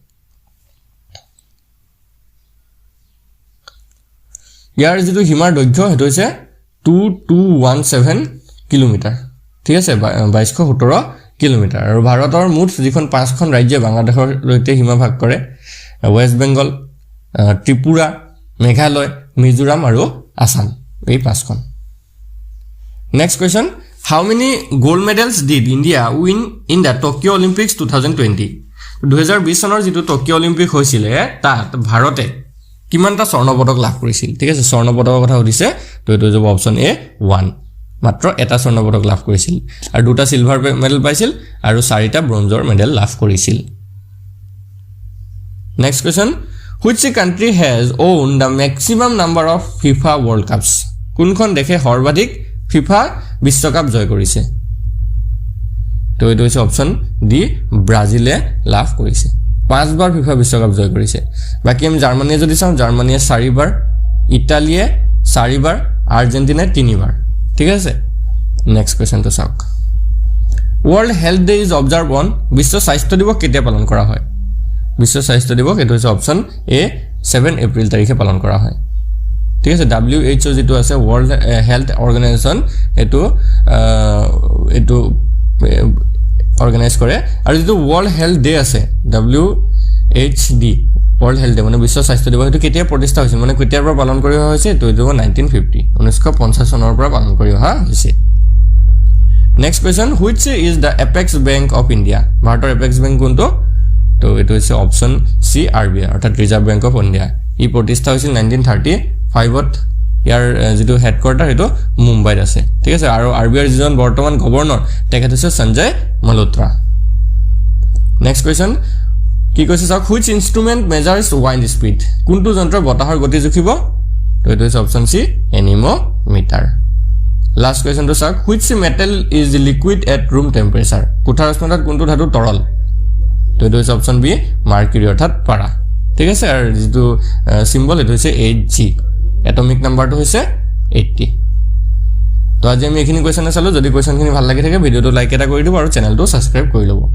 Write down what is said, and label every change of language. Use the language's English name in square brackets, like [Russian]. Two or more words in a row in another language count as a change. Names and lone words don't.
[Assamese] ইয়াৰ যেটো সীমাৰ দৈৰ্ঘ্য হেতু হৈছে 2217 কিলোমিটাৰ ঠিক আছে 2217 কিলোমিটাৰ আৰু ভাৰতৰ মুঠ যিখন পাঁচখন ৰাজ্য বাংলাদেশৰ সৈতে সীমা ভাগ কৰে ওয়েস্ট বেঙ্গল ত্ৰিপুৰা মেঘালয় মিজোৰাম আৰু আসাম এই পাঁচখন [English] next question how many gold medals did India win in the Tokyo Olympics [Assamese] 2020 2020 চনৰ যেটো টকিঅ অলিম্পিক হৈছিল তাত ভাৰতে কিমানটা স্বৰ্ণ পদক লাভ কৰিছিল ঠিক আছে স্বৰ্ণ পদকৰ কথা উঠিছে তো এটো যাব অপচন এ 1 মাত্ৰ এটা স্বৰ্ণ পদক লাভ কৰিছিল আৰু দুটা [English] silver medal [Assamese] পাইছিল আৰু চাৰিটা ব্ৰঞ্জৰ মেডেল লাভ কৰিছিল [English] next question which country has owned the maximum number of FIFA World Cups [Assamese] কোনখন দেশে সৰ্বাধিক FIFA বিশ্বকাপ জয় কৰিছে তো এটো হৈছে অপচন ডি ব্ৰাজিলে লাভ কৰিছে 5 বাৰ FIFA বিশ্বকাপ জয় কৰিছে বাকি আমি জাৰ্মানীয়ে যদি চাওঁ জাৰ্মানীয়ে 4 বাৰ ইটালীয়ে 4 বাৰ আৰ্জেন্টিনাই 3 বাৰ ঠিক আছে [English] next question [Assamese] তো চাওক [English] World Health Day is observe on [Assamese] বিশ্ব স্বাস্থ্য দিবস কেতিয়া পালন কৰা হয় বিশ্ব স্বাস্থ্য দিবস এটো হৈছে অপচন এ 7 এপ্ৰিল তাৰিখে পালন কৰা হয় ঠিক আছে WHO যেটো আছে [English] World Health Organization [Assamese] এটো অর্গানাইজ কৰে আৰু যেটো [English] World Health Day [Assamese] আছে WHD [English] World Health Day [Assamese] মানে বিশ্ব স্বাস্থ্য দিবস এটো কেতিয়া প্ৰতিষ্ঠা হৈছিল মানে কেতিয়াৰ পৰা পালন কৰি হৈছে তো এটো 1950 চনৰ পৰা পালন কৰি অহা হৈছে [English] next question which is the apex bank of India [Assamese] ভাৰতৰ [English] apex bank [Assamese] কোনটো তো এটো হৈছে অপচন সি RBI অৰ্থাৎ ৰিজাৰ্ভ বেংক অফ ইণ্ডিয়া ই প্ৰতিষ্ঠা হৈছিল 1935 ত ইয়াৰ যেটো হেডকোৱাৰ্টাৰ এটো মুম্বাইত আছে ঠিক আছে আৰু RBI যিজন বৰ্তমান গভৰ্ণৰ তেখেত হৈছে সঞ্জয় মালহোত্ৰা [English] next question [Assamese] কি কৈছে চাওক [English] which instrument measures wind speed [Assamese] কোনটো যন্ত্ৰ বতাহৰ গতি জুখিব তো এটো হৈছে অপচন সি এনিমোমিটাৰ [English] last question [Assamese] তো চাওক [English] which metal is liquid at room temperature [Assamese] কোঠাৰ উষ্ণতাত কোনটো ধাতু তৰল তো এটো হৈছে অপচন বি মাৰ্কুৰী অৰ্থাৎ পাৰা ঠিক আছে আৰু যেটো সিম্বল এটো হৈছে 8G এটমিক নাম্বাৰটো হৈছে 80 তো আজি আমি এখিনি কোৱেশ্চন চালো যদি কোৱেশ্চনখিনি ভাল লাগি থাকে ভিডিওটো লাইক এটা কৰি দিব আৰু চেনেলটো সাবস্ক্ৰাইব কৰি লব